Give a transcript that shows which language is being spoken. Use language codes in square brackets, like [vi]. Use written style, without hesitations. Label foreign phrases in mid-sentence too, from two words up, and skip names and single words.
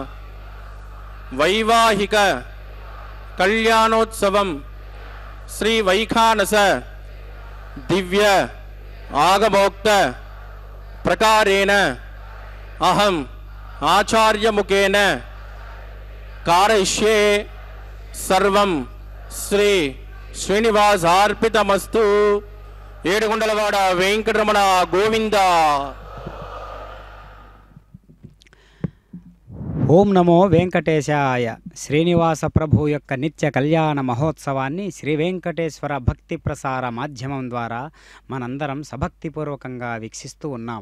[sa] वैवाहिक कल्याणोत्सवं श्री वैखानस दिव्य आगमोक्त प्रकारेण अहम आचार्य मुखेन कारयिष्ये सर्वं श्री श्रीनिवासार्पितमस्तु। [te] ఏడుగుండలవాడ వెంకటరమణ గోవింద। [sa] ఓం నమో వెంకటేశాయ. [te] శ్రీనివాస ప్రభు యొక్క నిత్య కళ్యాణ మహోత్సవాన్ని శ్రీ వెంకటేశ్వర భక్తి ప్రసార మాధ్యమం ద్వారా మనందరం సభక్తిపూర్వకంగా వీక్షిస్తూ ఉన్నాం.